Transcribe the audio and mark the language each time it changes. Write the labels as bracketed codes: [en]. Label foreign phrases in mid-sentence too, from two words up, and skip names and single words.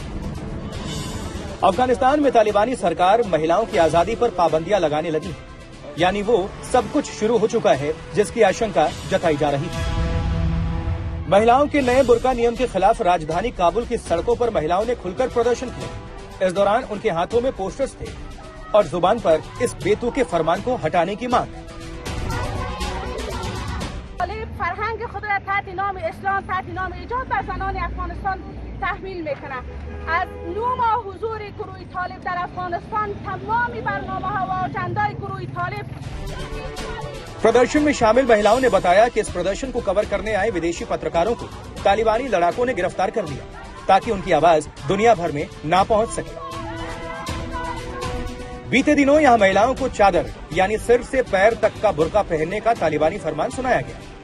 [hi] अफगानिस्तान में तालिबानी सरकार महिलाओं की आजादी पर पाबंदियां लगाने लगी, यानी वो सब कुछ शुरू हो चुका है जिसकी आशंका जताई जा रही थी। महिलाओं के नए बुर्का नियम के खिलाफ राजधानी काबुल की सड़कों पर महिलाओं ने खुलकर प्रदर्शन किया। इस दौरान उनके हाथों में पोस्टर्स थे और जुबान पर इस बेतुके फरमान को हटाने की मांग। [fa] فرهنگ خود را تحت نام اسلام تحت نام ایجاد بر زنان افغانستان تحمیل میکنه. از 9 ماه حضور گروه طالب در افغانستان تمامی برنامه‌ها و اجندای گروه طالب। [hi] प्रदर्शन में शामिल महिलाओं ने बताया कि इस प्रदर्शन को कवर करने आए विदेशी पत्रकारों को तालिबानी लड़ाकों ने गिरफ्तार कर लिया ताकि उनकी आवाज दुनिया भर में ना पहुंच सके। बीते दिनों यहां महिलाओं को चादर यानी सिर से पैर तक का बुर्का पहनने का तालिबानी फरमान सुनाया गया।